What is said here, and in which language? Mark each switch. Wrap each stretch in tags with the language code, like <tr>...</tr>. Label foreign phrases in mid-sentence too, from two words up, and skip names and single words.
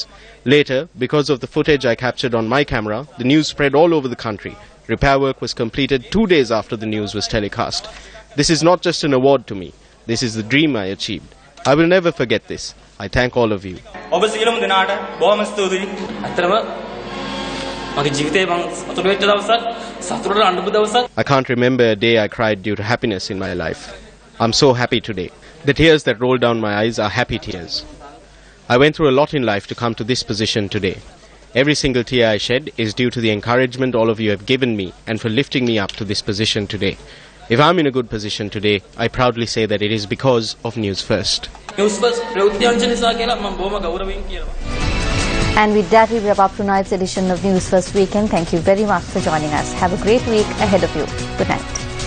<en>Later, because of the footage I captured on my camera, the news spread all over the country. Repair work was completed 2 days after the news was telecast. This is not just an award to me. This is the dream I achieved. I will never forget this. I thank all of you.</en> <si>මගේ ජීවිතේ මම සතුට වෙච්ච දවසක්, සතුටට අඬපු දවසක්.</si> <en>I can't remember a day I cried due to happiness in my life. I'm so happy today. The tears that roll down my eyes are happy tears. I went through a lot in life to come to this position today. Every single tear I shed is due to the encouragement all of you have given me and for lifting me up to this position today. If I'm in a good position today, I proudly say that it is because of Newsfirst.</en> <si>Newsfirst ප්‍රවෘත්තියංශ නිසා කියලා මම බොහොම ගෞරවයෙන් කියනවා.</si> <en>And with that, we wrap up tonight's edition of News First Weekend. Thank you very much for joining us. Have a great week ahead of you. Good night.</en>